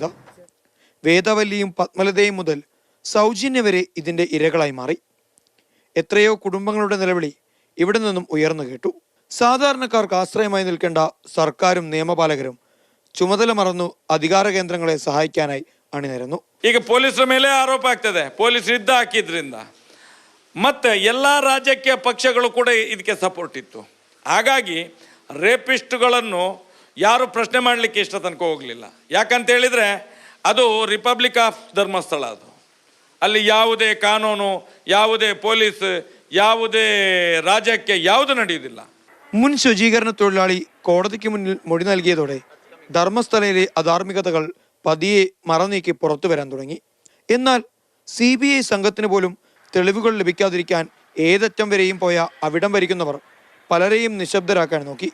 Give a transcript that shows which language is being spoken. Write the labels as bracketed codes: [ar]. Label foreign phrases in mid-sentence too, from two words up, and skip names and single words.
[ml] വേദവല്ലിയും പത്മലതയും മുതൽ സൗജന്യ വരെ ഇതിൻ്റെ ഇരകളായി മാറി. എത്രയോ കുടുംബങ്ങളുടെ നിലവിളി ഇവിടെ നിന്നും ഉയർന്നു കേട്ടു. സാധാരണക്കാർക്ക് ആശ്രയമായി നിൽക്കേണ്ട സർക്കാരും നിയമപാലകരും ചുമതല മറന്നു അധികാര കേന്ദ്രങ്ങളെ സഹായിക്കാനായി ಅಣಿನಿರನು. [kn] ಈಗ ಪೊಲೀಸರ ಮೇಲೆ ಆರೋಪ ಆಗ್ತದೆ, ಪೊಲೀಸರು ಯುದ್ಧ ಹಾಕಿದ್ರಿಂದ. ಮತ್ತೆ ಎಲ್ಲ ರಾಜಕೀಯ ಪಕ್ಷಗಳು ಕೂಡ ಇದಕ್ಕೆ ಸಪೋರ್ಟ್ ಇತ್ತು. ಹಾಗಾಗಿ ರೇಪಿಸ್ಟ್ಗಳನ್ನು ಯಾರು ಪ್ರಶ್ನೆ ಮಾಡಲಿಕ್ಕೆ ಇಷ್ಟ ತನಕ ಹೋಗಲಿಲ್ಲ. ಯಾಕಂತ ಹೇಳಿದರೆ ಅದು [en] Republic of [kn] ಧರ್ಮಸ್ಥಳ. ಅದು ಅಲ್ಲಿ ಯಾವುದೇ ಕಾನೂನು, ಯಾವುದೇ ಪೊಲೀಸ್, ಯಾವುದೇ ರಾಜಕೀಯ ಯಾವುದು ನಡೆಯುವುದಿಲ್ಲ. [ml] മുൻ ശുചീകരണ തൊഴിലാളി കോടതിക്ക് മുന്നിൽ മൊഴി നൽകിയതോടെ ധർമ്മസ്ഥലയിലെ അധാർമികതകൾ പതിയെ മറനീക്കി പുറത്തു വരാൻ തുടങ്ങി. എന്നാൽ CBI സംഘത്തിന് പോലും തെളിവുകൾ ലഭിക്കാതിരിക്കാൻ ഏതറ്റം വരെയും പോയ അവിടം ഭരിക്കുന്നവർ പലരെയും നിശബ്ദരാക്കാൻ നോക്കി.